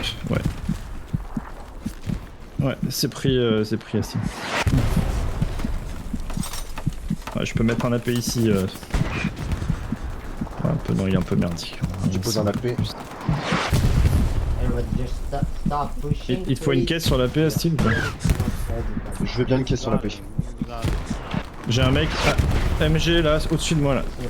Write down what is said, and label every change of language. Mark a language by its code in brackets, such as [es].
[fr] Ouais. Ouais, c'est pris Astim. Ouais, je peux mettre un AP ici. Ouais, un peu, non, il est un peu merdique. Tu poses un AP. [en] Everybody just stop pushing. [fr] Il faut une caisse sur l'AP, Astim ou pas? Je veux bien une caisse sur l'AP. J'ai un mec MG là, au-dessus de moi là.